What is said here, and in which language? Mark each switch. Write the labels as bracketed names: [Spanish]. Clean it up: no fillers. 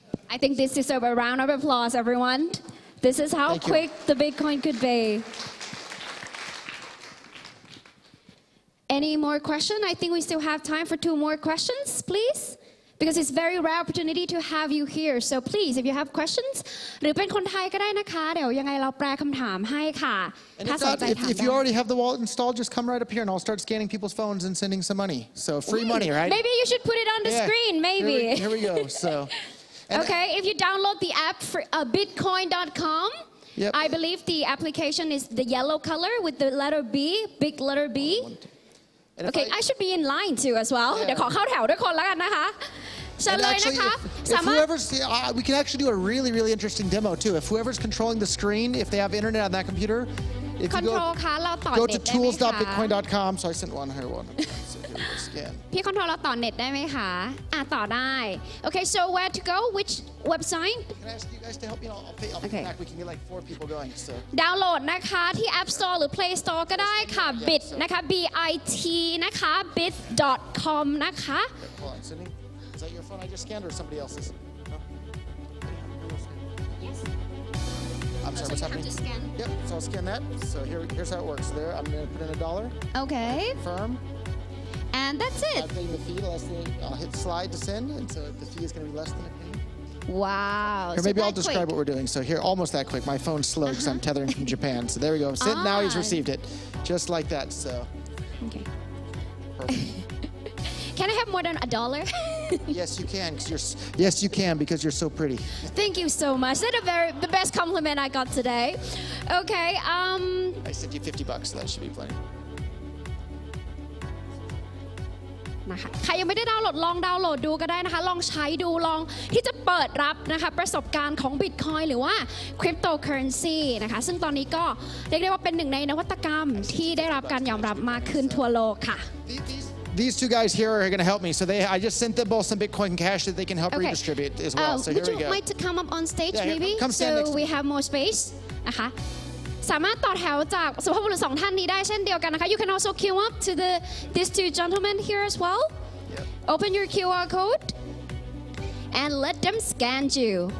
[English] I think this deserves a round of applause, everyone. This is how quick the Bitcoin could be. Any more questions? I think we still have time for 2 more questions, please. Because it's a very rare opportunity to have you here. So please, if you have questions, [Thai] หรือเป็นคนไทยก็ได้นะคะเดี๋ยวยังไงเราแปลคำถามให้ค่ะ [English] And if you already have the wallet installed, just come right up here and I'll start scanning people's phones and sending some money. So free money, right? Maybe you should put it on the screen, maybe. Here we go. So. Okay, if you download the app for bitcoin.com, I believe the application is the yellow color with the letter B, big letter B. Okay, I should be in line too as well. [Thai] เดี๋ยวขอเข้าแถวด้วยคนแล้วกันนะคะเชิญเลยนะคะ [English] we can actually do a really, really interesting demo too. If whoever's controlling the screen, if they have internet on that computer, if you go to tools.bitcoin.com. So I sent one here, one. Scan. [Thai] พี่คอนโทรลเราต่อเน็ตได้ไหมคะต่อได้ [English] Okay, so where to go? Which website? Can I ask you guys to help me? I'll pay back. We can get like 4 people going. So. [Thai] ดาวน์โหลดนะคะที่ App Store หรือ Play Store ก็ได้ค่ะ bit นะคะ bit นะคะ bit.com นะคะ [English] Hold on, Sydney. Is that your phone I just scanned or somebody else's? No? Yes. I'm sorry, what's happening? Yep, so I'll scan that. So here's how it works. There, I'm going to put in $1. Okay. Confirm. And that's it. I'm paying the fee. I'll hit slide to send, and so the fee is going to be less than a penny. Wow. Here, maybe I'll describe what we're doing. So here, almost that quick. My phone's slow because I'm tethering from Japan. So there we go. Sent, now he's received it. Just like that, so. Okay. Perfect. Can I have more than $1? Yes, you can. Yes, you can because you're so pretty. Thank you so much. That's the best compliment I got today. Okay. I sent you $50, so that should be plenty. [Thai] นะคะใครยังไม่ได้ดาวน์โหลดลองดาวน์โหลดดูก็ได้นะคะลองใช้ดูลองที่จะเปิดรับนะคะประสบการณ์ของ Bitcoin หรือว่า Cryptocurrency นะคะซึ่งตอนนี้ก็เรียกได้ว่าเป็นหนึ่งในนวัตกรรมที่ได้รับการยอมรับมากขึ้นทั่วโลกค่ะ [English] These 2 guys here are going to help me. So I just sent them both some Bitcoin cash that they can help redistribute as well. So here we go. Would you like to come up on stage maybe? Come stand next to me. So we have more space [Thai] นะคะสามารถต่อแถวจากสุภาพบุรุษ2 ท่านนี้ได้เช่นเดียวกันนะคะ [English] You can also queue up to these 2 gentlemen here as well. Open your QR code and let them scan you.